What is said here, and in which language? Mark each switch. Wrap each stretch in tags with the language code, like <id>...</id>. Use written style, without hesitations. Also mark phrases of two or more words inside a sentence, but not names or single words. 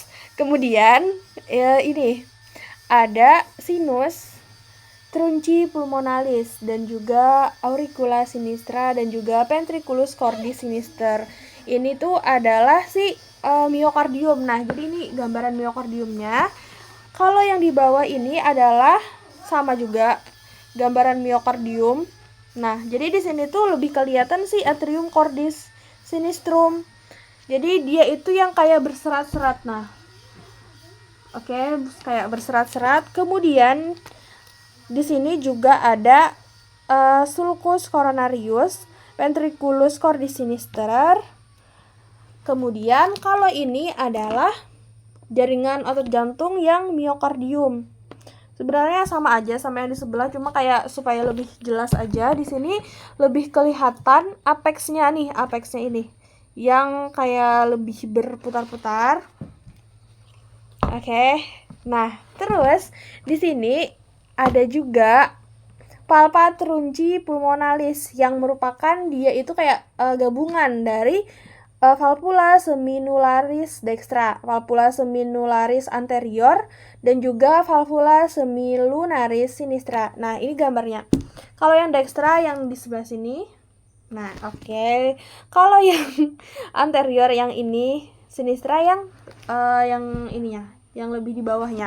<id>Kemudian ini ada</id> <la>sinus trunci pulmonalis</la> <id>dan juga</id> <la>auricula sinistra</la> <id>dan juga</id> <la>ventriculus cordis sinister.</la> <id>Ini tuh adalah miokardium. Nah, jadi ini gambaran miokardiumnya. Kalau yang di bawah ini adalah sama juga gambaran miokardium. Nah, jadi di sini tuh lebih kelihatan</id> <la>atrium cordis sinistrum.</la> <id>Jadi dia itu yang kayak berserat-serat. Nah, oke, kayak berserat-serat. Kemudian di sini juga ada</id> <la>sulcus coronarius, ventriculus cordis sinister.</la> <id>Kemudian kalau ini adalah jaringan otot jantung yang miokardium. Sebenarnya sama aja sama yang di sebelah, cuma kayak supaya lebih jelas aja. Di sini lebih kelihatan apexnya ini yang kayak lebih berputar-putar. Oke. Nah, terus di sini ada juga</id> <la>palpa trunci pulmonalis</la> <id>yang merupakan dia itu kayak gabungan dari</id> <la>valvula seminularis dextra, valvula seminularis anterior,</la> <id>dan juga</id> <la>valvula semilunaris sinistra.</la> <id>Nah, ini gambarnya. Kalau yang dextra yang di sebelah sini. Nah, oke. Kalau yang anterior yang ini, sinistra yang ininya, yang lebih di bawahnya.</id>